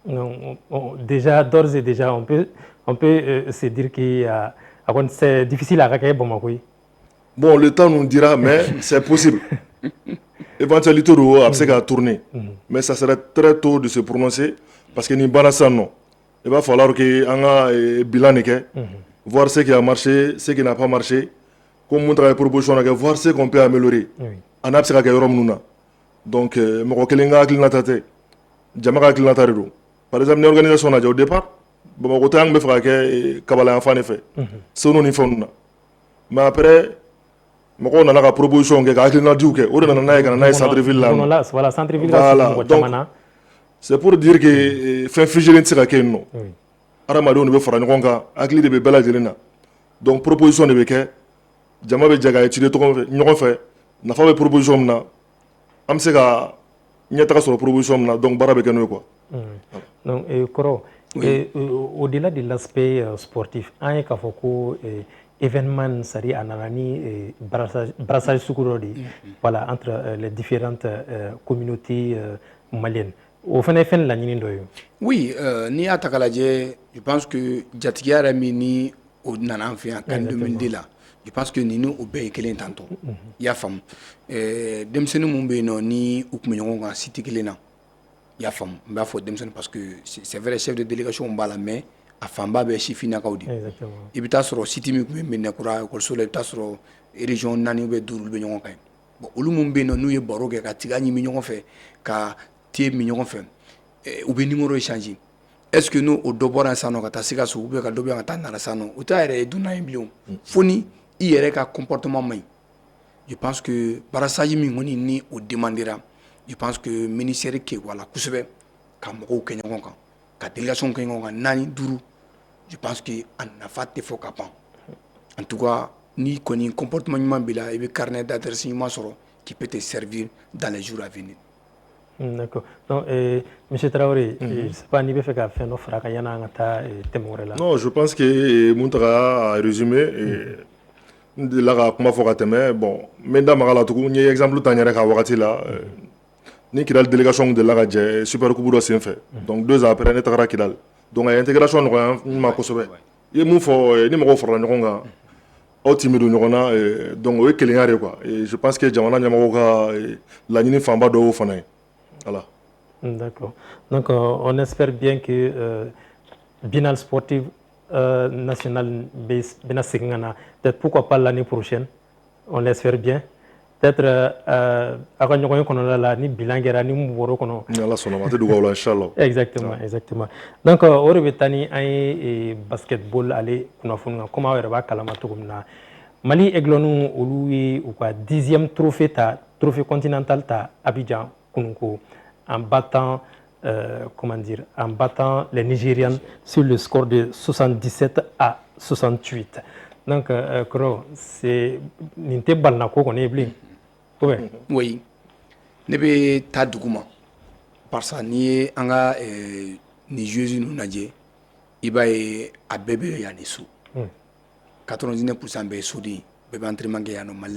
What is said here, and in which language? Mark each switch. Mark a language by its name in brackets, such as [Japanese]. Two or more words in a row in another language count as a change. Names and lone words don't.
[French] Déjà d'ores et déjà on peut se dire que c'est difficile à [Bambara] kɛ Bamako ye. [French] Bon le temps nous dira mais c'est possible. Éventualité [Bambara] do a bɛ se ka [French] tourner mais ça serait très tôt de se prononcer parce que [Bambara] nin baara sisan nɔ [French] il va falloir que [Bambara] an ka bilan de kɛ [French] voir ce qui a marché ce qui n'a pas marché [Bambara] ko mun ta ka proposition na kɛ [French] voir ce qu'on peut améliorer [Bambara] a n'a bɛ se ka kɛ yɔrɔ minnu na donc mɔgɔ kelen ka hakilinata tɛ jama ka hakilinata de don [French] par exemple [Bambara] ni organisation lajɛ [French] au départ [Bambara] Bamako tɛ an bɛ fɛ ka kɛ kabala yanfan de fɛ Senu ni fɛnw na [French] mais après [Bambara] mɔgɔw nana ka proposition kɛ ka hakilinadiw kɛ o de nana n'a ye ka na n'a ye centre-ville la [French] voilà donc c'est pour dire que [Bambara] fɛn figelen tɛ se ka kɛ yen nɔ adamadenw de bɛ fara ɲɔgɔn kan hakili de bɛ bɛɛ lajɛlen na [French] donc proposition [Bambara] de bɛ kɛ jama bɛ jɛ ka étudier ɲɔgɔn fɛ nafa bɛ proposition min na an bɛ se ka ɲɛtaga sɔrɔ proposition min na donc baara bɛ kɛ n'o ye quoi. Donc Kɔrɔ [French] au-delà de l'aspect sportif [Bambara] an ye k'a fɔ ko événement c'est-à-dire a nana ni brassage sugu dɔ de ye [French] voilà entre les différentes communautés maliennes [Bambara] o fana ye fɛn laɲini dɔ ye. Oui n'i y'a ta k'a lajɛ [French] je pense que [Bambara] jatigiya yɛrɛ min ni o nana an fɛ yan CAN 2002 la [French] je pense que [Bambara] nin ni o bɛɛ ye kelen tantɔ i y'a faamu denmisɛnnin mun bɛ yen nɔ ni u tun bɛ ɲɔgɔn kan site kelen na i y'a faamu n b'a fɔ denmisɛnnin [French] parce que c'est vrai chef de délégation [Bambara] b'a la mais a fanba bɛ sifinnakaw de i bɛ taa sɔrɔ site min tun bɛ Mɛnɛkura ekɔliso la i bɛ taa sɔrɔ [French] région 4 ou 5 [Bambara] olu bɛ ɲɔgɔn kan bon olu mun bɛ yen nɔ n'u ye baro kɛ ka tiga ɲimi ɲɔgɔn fɛ ka thé min ɲɔgɔn fɛ u bɛ [French] numéro échanger est-ce que [Bambara] n'o dɔ bɔra yan sisan nɔ ka taa Sikaso [French] ou bien [Bambara] ka dɔ bɛ yan ka taa Nara sisan nɔ o t'a yɛrɛ ye dunnan ye bilen fo ni i yɛrɛ ka comportement man ɲi [French] je pense que [Bambara] brassage min kɔni ni o demandera [French] je pense que [Bambara] ministère kewala kosɛbɛ ka mɔgɔw kɛ ɲɔgɔn kan ka délégation kɛ ɲɔgɔn kan 4 5 [French] je pense que [Bambara] a nafa tɛ fɔ ka ban [French] en tout cas [Bambara] ni kɔni comportement ɲuman b'i la i bɛ [French] carnet d'adresse [Bambara] ɲuman sɔrɔ [French] qui peut te servir dans les jours à venir. D'accord. Donc, M. Traoré, je ne sais pas, [Bambara] ni bɛ fɛ ka fɛn dɔ fara kan yanni an ka taa thème wɛrɛ la. [French] Non, je pense que [Bambara] mun taga a résumé n delila ka kuma fɔ ka tɛmɛ bon n bɛ n da maga la tugun n ye exemple ta n yɛrɛ ka wagati la ni Kidali délégation delila ka jɛ [French] super coupe [Bambara] dɔ senfɛ donc [French] 2 ans après [Bambara] ne tagara Kidali donc a ye intégration nɔgɔya n ma kosɛbɛ i ye mun fɔ ni mɔgɔw farala ɲɔgɔn kan aw timi don ɲɔgɔn na donc o ye kelenya de quoi [French] et je pense que [Bambara] jamana ɲɛmɔgɔw ka laɲini fanba dɔ y'o fana ye voilà. [French] D'accord. Donc on espère bien que biennale sportive nationale [Bambara] bɛna segin ka na [French] peut-être pourquoi pas l'année prochaine on l'espère bien. [Bambara] Peut-être à ka ɲɔgɔn ye kɔnɔna la ni bilan kɛra ni mun bɔr'o kɔnɔ. Ni Ala sɔnna ma, a tɛ dogo aw la inchallah. [French] Exactement, exactement. [Bambara] Donc o de bɛ taa ni an ye basketball ale kunnafoni kan komi aw yɛrɛ b'a kalama cogo min na. [French] Mali Aiglons [Bambara] olu ye u ka [French] 10e trophée continental [Bambara] ta Abidjan kununko [French] en battant en battant les Nigérians sur le score de 77-68. [Bambara] Donc Koro, c'est nin tɛ balina ko kɔni ye bilen. Oui, ne bɛ taa dugu ma [French] parce que [Bambara] n'i ye an ka nin joueurs ninnu lajɛ i b'a ye a bɛɛ bɛ yan de so 99% bɛɛ ye soden ye bɛɛ bɛ entraînement kɛ yan nɔ Mali